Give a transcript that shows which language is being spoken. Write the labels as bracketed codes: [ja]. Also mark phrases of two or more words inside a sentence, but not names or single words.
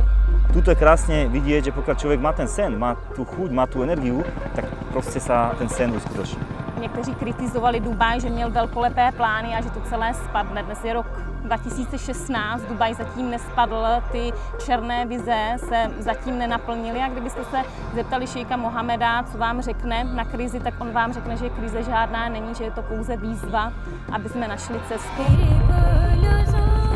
[sk] Tuto je krásne vidieť, že pokiaľ človek má ten sen, má tú chuť, má tú energiu, tak proste sa ten sen uskutoční. [cs] Někteří kritizovali Dubaj, že měl velkolepé plány a že to celé spadne. Dnes je rok 2016, Dubaj zatím nespadl, ty černé vize se zatím nenaplnily a kdybyste se zeptali šejka Mohameda, co vám řekne na krizi, tak on vám řekne, že krize žádná není, že je to pouze výzva, aby jsme našli cestu.